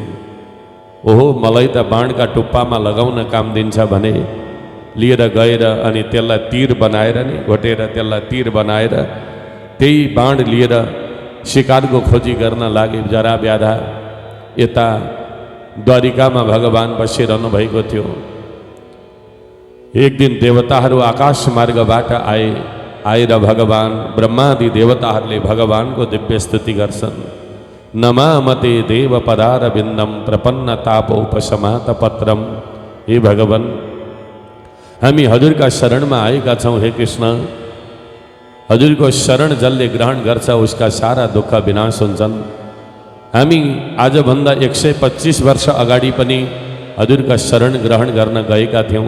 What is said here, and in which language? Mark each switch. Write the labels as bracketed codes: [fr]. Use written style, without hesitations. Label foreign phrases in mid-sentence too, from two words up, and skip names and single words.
[ne] ओहो, मलाई त बाणका टुप्पामा लगाउन काम दिन्छ भने लिएर गएर अनि त्यसलाई तीर बनाएर नि घोटेर त्यसलाई तीर बनाएर त्यही बाण लिएर शिकारको खोजी गर्न लागे जरा व्याधा। यता द्वारिकामा भगवान बसिरहनु भएको थियो। एक दिन देवताहरू आकाश मार्गबाट आएर भगवान ब्रह्मादि देवताहरूले भगवानको दिव्य स्तुति गर्छन्। [sa] नमामते देव पदार बिन्दम प्रपन्न तापोपशमात पत्रम। [ne] हे भगवान, हामी हजुरका शरणमा आएका छौँ। हे कृष्ण, हजुरको शरण जसले ग्रहण गर्छ उसका सारा दुःख विनाश हुन्छन्। हामी आजभन्दा 125 वर्ष अगाडि पनि हजुरका शरण ग्रहण गर्न गएका थियौँ।